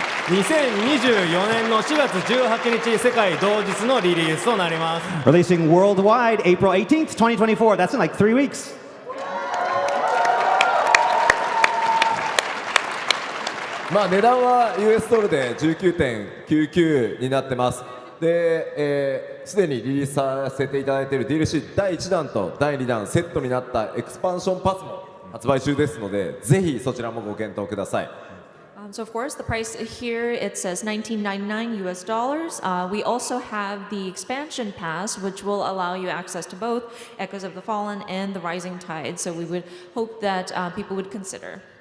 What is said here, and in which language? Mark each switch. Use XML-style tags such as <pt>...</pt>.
<ja>2024年の4月18日世界同日のリリースとなります。</ja> <en>Releasing worldwide April 18th, 2024. That's in like 3 weeks.</en> <ja>まあ値段は US ドルで 19.99 になってます。で、すでにリリースさせていただいている DLC 第1弾と第2弾セットになったエクスパンションパスも発売中ですので、ぜひそちらもご検討ください。</ja> <en>So of course, the price here, it says $19.99 US dollars. We also have the expansion pass, which will allow you access to both Echoes of the Fallen and the Rising Tide. So we would hope that people would consider.</en>